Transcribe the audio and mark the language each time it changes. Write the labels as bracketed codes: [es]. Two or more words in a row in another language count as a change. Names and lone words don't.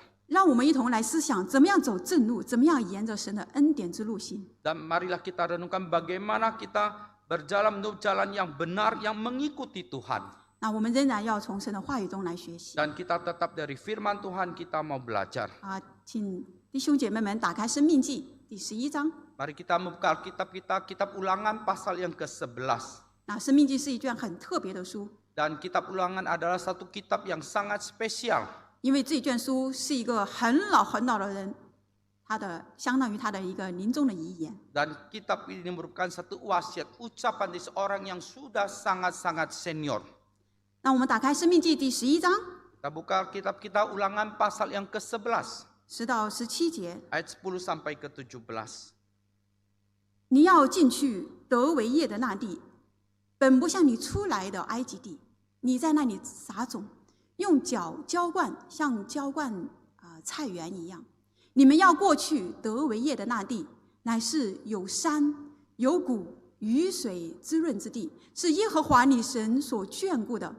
[zh] 让我们一同来思想，怎么样走正路，怎么样沿着神的恩典之路行。 [id] Dan marilah kita renungkan bagaimana kita berjalan menuju jalan yang benar, yang mengikuti Tuhan. [zh] 那我们仍然要从神的话语中来学习。 [id] Dan kita tetap dari firman Tuhan kita mau belajar. [zh] 请弟兄姐妹们打开《生命记》第11章。 [id] Mari kita membuka Alkitab kita, kitab Ulangan pasal yang ke-11. [zh] 那《生命记》是一卷很特别的书， [id] Dan kitab Ulangan adalah satu kitab yang sangat spesial. [zh] 因为这卷书是一个很老很老的人，相当于他的一个临终的遗言。 [id] Dan kitab ini merupakan satu wasiat, ucapan dari seorang yang sudah sangat-sangat senior. [zh] 那我们打开《生命记》第11章 [id] Kita buka kitab kita Ulangan pasal yang ke-11, [zh] 10 到17节， [id] ayat 10 sampai ke-17. [zh] 你要进去得为业的那地，本不像你出来的埃及地，你在那里撒种，用脚浇灌，像浇灌菜园一样。你们要过去得为业的那地，乃是有山有谷、雨水滋润之地，是耶和华你神所眷顾的。